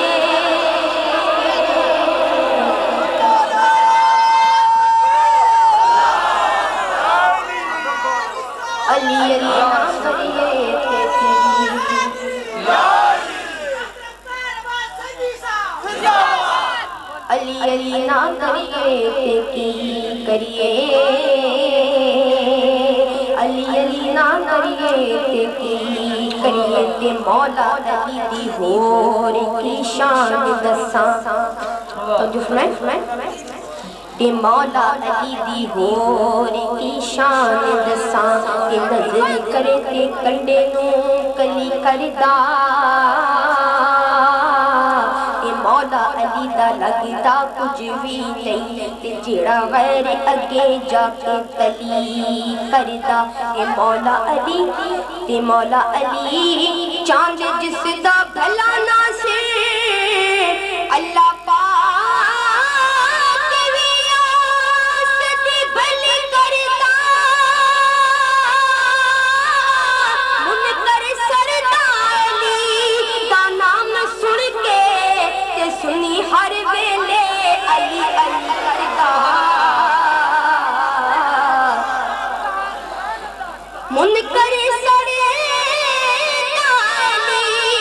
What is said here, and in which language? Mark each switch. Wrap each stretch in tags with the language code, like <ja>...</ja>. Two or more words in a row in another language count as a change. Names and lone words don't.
<pa>علی علی نہ کریے تے کی. علی علی نہ کریے تے کی کریے. علی علی نہ کریے تے کی کریے. تے مولا علی دی ہور کی شان دساں.</pa> <ur>توجہ فرمائیں.</ur> <pa>تے مولا علی دی ہور کی شان دساں. تے نظر کرے تے کنڈے نو کلی کردا. تے مولا علی دا لگدا کچھ بھی نہیں. تے جیڑا غیر اگے جا کے تلی کردا. تے مولا علی چاند جس دا بھلا ناصر اللہ سنی ہر ویلے علی علی کردا. منکر سڑے علی</pa>